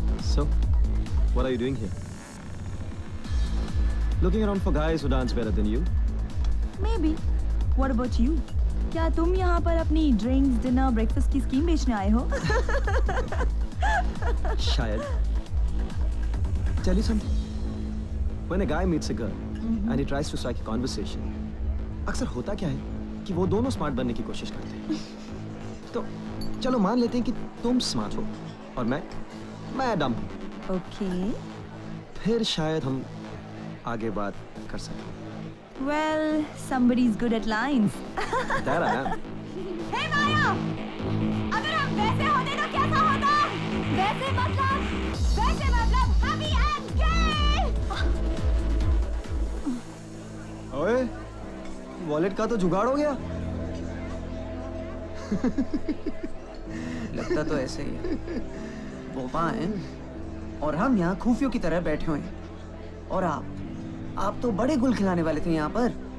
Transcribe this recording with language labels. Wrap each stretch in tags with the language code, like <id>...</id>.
<en>so what are you doing here? Looking around for guys who dance better than you? Maybe. What about you?</en> <hi>क्या तुम यहाँ पर अपनी drinks, dinner, breakfast की scheme बेचने आए हो? शायद।</hi> <en>Tell you something. When a guy meets a girl and he tries to strike a conversation,</en> <hi>अक्सर होता क्या है कि वो दोनों स्मार्ट बनने की कोशिश करते हैं। तो चलो मान लेते हैं कि तुम स्मार्ट हो और मैं डम हूँ।</hi> <en>Okay.</en> <hi>फिर शायद हम आगे बात कर सकें।</hi> <en>Well, somebody's good at lines. There I am.</en> <hi>Hey Maya, अगर हम वैसे होते तो कैसा होता? वैसे मतलब</hi> <en>happy and gay.</en> <hi>ओए, वॉलेट का तो जुगाड़ हो गया। लगता तो ऐसे ही है। वो वहाँ हैं और हम यहाँ खूफियों की तरह बैठे हुए हैं। और आप तो बड़े गुल खिलाने वाले थे यहाँ पर।</hi>